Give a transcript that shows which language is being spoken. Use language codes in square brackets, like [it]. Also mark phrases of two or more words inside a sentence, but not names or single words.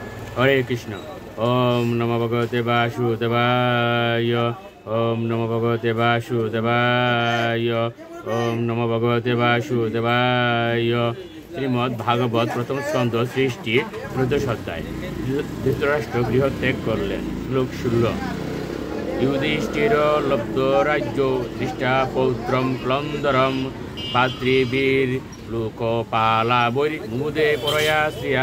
[sa] হরে কৃষ্ণ। ওম নমো ভগবতে বাসুদেবায়। ওম নমো ভগবতে বাসুদেবায়। ওম নমো ভগবতে বাসুদেবায়। [bn] শ্রীমদ্ ভাগবত প্রথম স্কন্ধ সৃষ্টি ১৪ অধ্যায়। ধৃতরাষ্ট্র গৃহত্যাগ করলেন। শ্লোক ১৬। [sa] যুধিষ্ঠির লব্ধ রাজ্য দৃষ্টা পৌত্রম ক্লন্দরম ভাতৃবীর লোকপালা মুদে পরয়া শ্রিয়া।